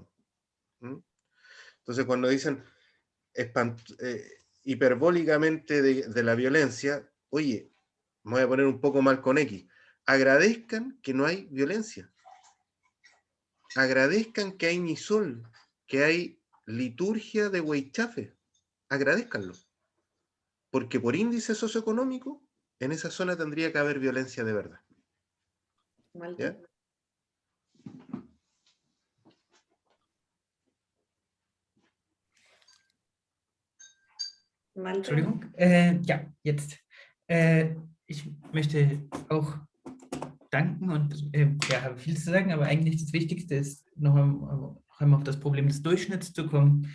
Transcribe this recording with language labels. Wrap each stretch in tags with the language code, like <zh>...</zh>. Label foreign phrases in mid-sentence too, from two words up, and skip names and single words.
<es>Entonces cuando dicen hiperbólicamente de la violencia, oye, me voy a poner un poco mal con X, agradezcan que no hay violencia. Agradezcan que hay Nisol, que hay liturgia de Huaychafe. Agradezcanlo. Porque por índice socioeconómico, en esa zona tendría que haber violencia de verdad. ¿Ya?</es> <de>Entschuldigung. Ja, jetzt. Ich möchte auch danken und ja, habe viel zu sagen, aber eigentlich das Wichtigste ist, noch einmal auf das Problem des Durchschnitts zu kommen.</de>